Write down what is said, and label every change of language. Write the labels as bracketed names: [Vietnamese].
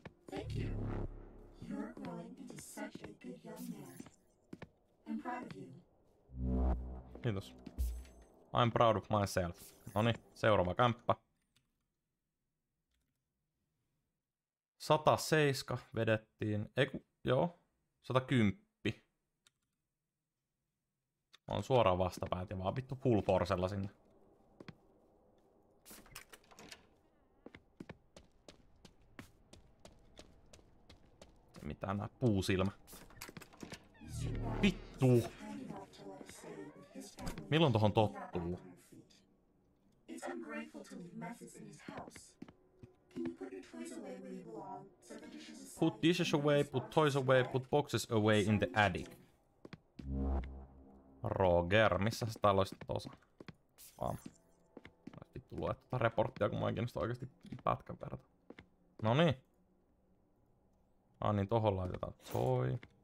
[English] Thank you. You're growing into such a good young man. I'm proud of you. [Finnish] Kiitos. [English] I'm proud of myself. [Finnish] Noniin, seuraava kämppä. 107 vedettiin. Joo. 110. On suoraan vastapäät ja vaan vittu full forcella sinne. Mitään nää puusilmä. Vittu! Milloin tohon tottuu? [English] Put dishes away, put toys away, put boxes away in the attic. [Finnish] Roger, missä sä täällä olisit tossa? Vittu lue tätä reporttia, kun mä en kiinnosta oikeesti pätkän verran. Noniin. Niin tohon laitetaan toi.